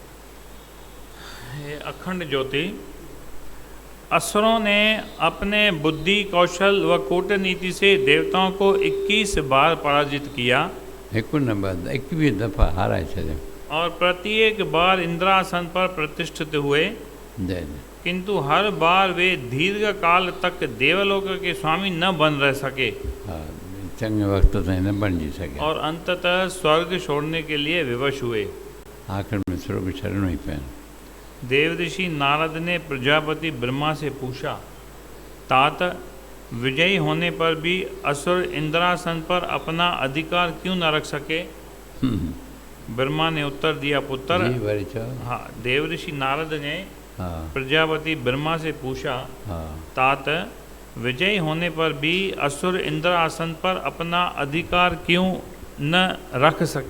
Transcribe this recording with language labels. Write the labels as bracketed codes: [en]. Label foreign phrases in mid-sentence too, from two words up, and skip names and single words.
[hi] ये अखंड ज्योति। असुरों ने अपने बुद्धि कौशल व कूटनीति से देवताओं को 21 बार पराजित किया। [sd] हिकु न ॿ 21 दफ़ा हाराए छॾियो। [hi] और प्रत्येक बार इंद्रासन पर प्रतिष्ठित हुए, जय जय। किंतु हर बार वे दीर्घ काल तक देवलोक के स्वामी न बन रह सके। [sd] हा, चङे वक़्त ताईं न बणिजी सघे [hi] और अंततः स्वर्ग छोड़ने के लिए विवश हुए। [sd] आख़िर में स्वर्ग छॾिणो ई पए। [hi] देवऋषि नारद ने प्रजापति ब्रह्मा से पूछा, तात विजयी होने पर भी असुर इंद्रासन पर अपना अधिकार क्यों न रख सके? ब्रह्मा ने उत्तर दिया, पुत्र। हाँ, देवऋषि नारद ने प्रजापति ब्रह्मा से पूछा, तात विजयी होने पर भी असुर इंद्रासन पर अपना अधिकार क्यों न रख सके?